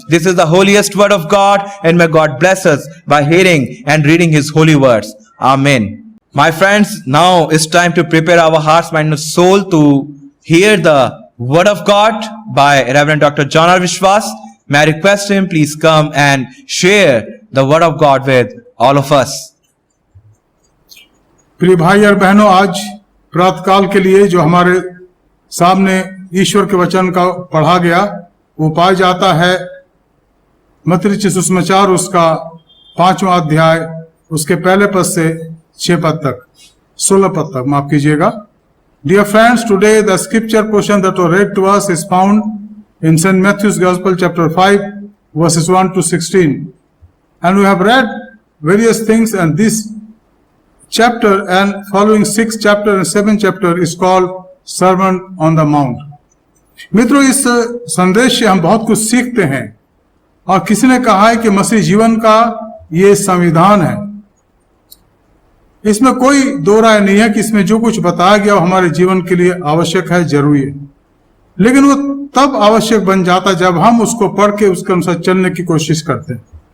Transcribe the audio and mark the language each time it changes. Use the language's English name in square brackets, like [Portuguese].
[English] This is the holiest word of God, and may God bless us by hearing and reading His holy words. Amen. My friends, now it's time to prepare our hearts, mind and soul to hear the word of God by Reverend Dr. John R. Vishwas. May I request him, please come and share the word of God with all of us. [Hindi] प्रिय भाई और बहनों, आज प्रातःकाल के लिए जो हमारे सामने ईश्वर के वचन का पढ़ा गया वो पाया जाता है मत्ती रचित सुसमाचार उसका 5वां अध्याय उसके पहले पद से 6 पद तक 16 पद तक, माफ कीजिएगा। [English] Dear friends, today the scripture portion that was read to us is found in St. Matthew's Gospel chapter 5 verses 1 to 16. And we have read various things, and this chapter and following 6th chapter and 7th chapter is called Sermon on the Mount. [Hindi] मित्रों, इस संदेश से हम बहुत कुछ सीखते हैं और किसी ने कहा है कि मसीह जीवन का ये संविधान है। इसमें कोई दो राय नहीं है कि इसमें जो कुछ बताया गया वो हमारे जीवन के लिए आवश्यक है, जरूरी है, लेकिन वो तब आवश्यक बन जाता जब हम उसको पढ़ के उसके अनुसार चलने की कोशिश करते हैं।